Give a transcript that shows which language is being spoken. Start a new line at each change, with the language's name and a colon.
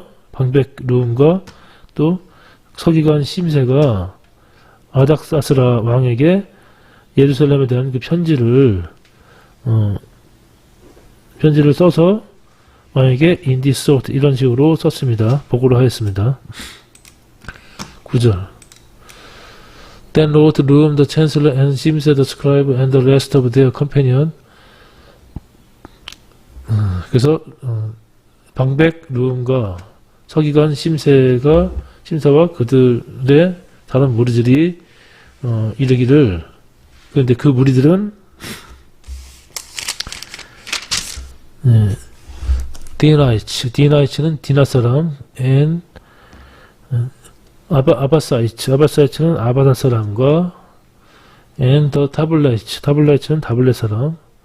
Korean: 방백룸과 또 서기관 심세가 아닥사스라 왕에게 예루살렘에 대한 그 편지를 써서 왕에게 인디소트 이런 식으로 썼습니다. 보고를 하였습니다. 9절.
English: Then wrote Rum the chancellor and Shimsei the scribe and the rest of their companion.
Korean: 그래서 방백룸과 서기관 심사와 그들의 다른 무리들이 이르기를, 그런데 그 무리들은 디나이츠는 디나 사람, and 아바사이츠는 아바다 사람과, and the 타블라이츠는 타블레 사람,